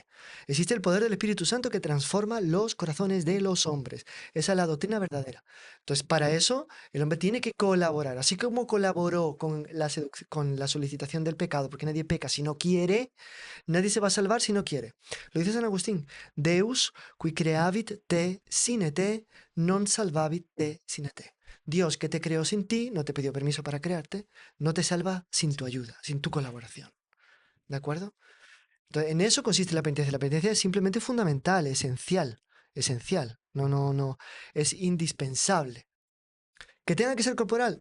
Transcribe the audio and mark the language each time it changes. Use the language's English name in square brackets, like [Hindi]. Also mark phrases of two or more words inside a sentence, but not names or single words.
[Spanish] Existe el poder del Espíritu Santo que transforma los corazones de los hombres. Esa es la doctrina verdadera. Entonces, para eso, el hombre tiene que colaborar. Así como colaboró con con la solicitación del pecado, porque nadie peca si no quiere, nadie se va a salvar si no quiere. Lo dice San Agustín. [Latin] Deus qui creavit te sine te, non salvavit te sine te. [Spanish] Dios que te creó sin ti, no te pidió permiso para crearte, no te salva sin tu Sí. ayuda, sin tu colaboración. ¿De acuerdo? Entonces, en eso consiste la penitencia. La penitencia es simplemente fundamental, esencial, esencial. No, es indispensable. ¿Que tenga que ser corporal?